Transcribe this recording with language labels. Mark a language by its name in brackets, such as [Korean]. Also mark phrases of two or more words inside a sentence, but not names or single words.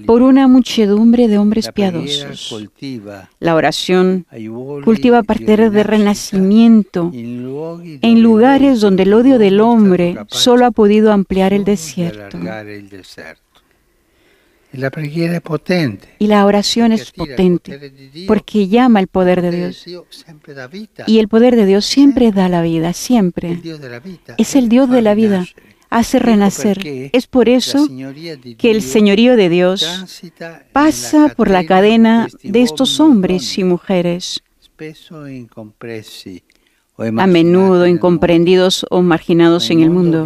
[Spanish] por una muchedumbre de hombres [Italian] La preghiera [Spanish] piadosos. [Italian] coltiva [Spanish] La oración [Italian] aiuoli [Spanish] cultiva [Italian] di [Spanish] parteres de [Italian] rinascita [Spanish] renacimiento [Italian] in luoghi [Spanish] en [Italian] dove [Spanish] lugares donde el odio del [Italian] l'uomo è [Spanish] hombre [Italian] stato capace [Spanish] solo ha podido ampliar el [Italian] solo di [Spanish] desierto. [Italian] allargare il deserto. E la preghiera è potente. [Spanish] Y la oración es [Italian] Perché attira il [Spanish] potente [Italian] potere di Dio, [Spanish] porque llama el poder de [Italian] il [Spanish] Dios. [Italian] Dio sempre dà vita. [Spanish] Y el poder de Dios siempre da la vida, [Italian] Il [Spanish] siempre. [Italian] Dio della vita [Spanish] Es el Dios de la vida, hace renacer. Es por eso que el señorío de Dios pasa por la cadena de estos hombres y mujeres, a menudo incomprendidos o marginados en el mundo.